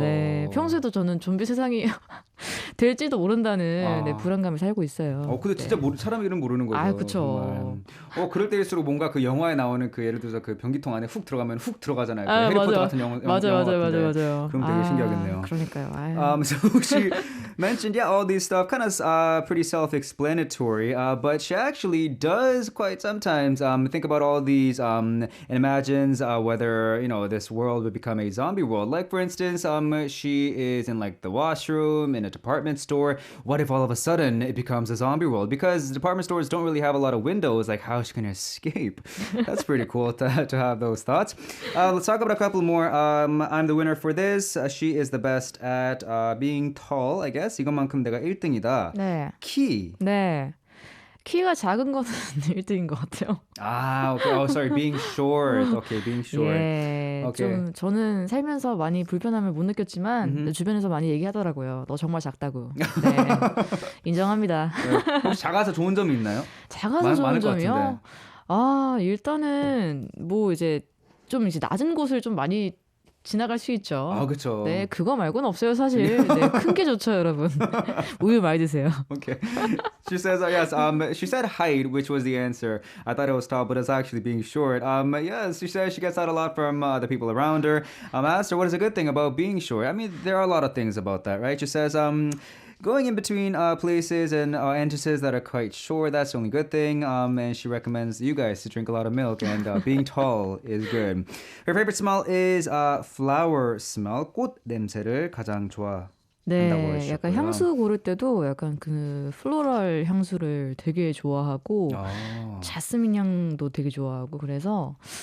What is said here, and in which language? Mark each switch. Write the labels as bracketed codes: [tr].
[ko] 네, 평소에도 저는 좀비 세상이 될지도 모른다는 네, 불안감을 살고 있어요. 근데 진짜 사람 이름 모르는 거죠. 아, 그렇죠. 그럴 때일수록 뭔가 그 영화에 나오는 그 예를 들어서 그 변기통 안에 훅 들어가면 훅 들어가잖아요. 그 해리포터 같은 영화 맞아요. 그럼 되게 신기하겠네요. 그러니까요. [en] So she mentioned, yeah, all these stuff kind of pretty self-explanatory, but she actually does quite sometimes think about all these and imagines whether this world would become a zombie world. Like for instance, she is in like the washroom in a department store. What if all of a sudden it becomes a zombie world? Because department stores don't really have a lot of windows. Like how is she gonna escape? That's pretty cool to have those thoughts. Let's talk about a couple more. I'm the winner for this. She is the best at being tall, I guess. [ko] 이것만큼 내가 1등이다. 네. 키. 네. 키가 작은 거는 1등인 것 같아요. [en] Okay. Sorry. Being short. Okay, being short. [ko] 예, [en] Okay. [ko] 좀 저는 살면서 많이 불편함을 못 느꼈지만 주변에서 많이 얘기하더라고요. 너 정말 작다고. 네, 인정합니다. 네. 혹시 작아서 좋은 점이 있나요? 작아서 좋은 많을 것 점이요? 일단은 뭐 이제 좀 이제 낮은 곳을 좀 많이 지나갈 수 있죠. 그렇죠. 네, 그거 말고는 없어요, 사실. 네, 큰 게 좋죠, 여러분. 우유 많이 드세요. Okay. [en] She says, yes, she said height, which was the answer. I thought it was tall, but it's actually being short. Yes, she says she gets out a lot from the people around her. I asked her, what is a good thing about being short? I mean, there are a lot of things about that, right? She says, going in between places and entrances that are quite short, that's the only good thing. And she recommends you guys to drink a lot of milk, and being tall is good. Her favorite smell is flower smell. [ko] 꽃 냄새를 가장 좋아한다고 네, 약간 하셨고요. 향수 고를 때도 약간 그 플로럴 향수를 되게 좋아하고 자스민 향도 되게 좋아하고 그래서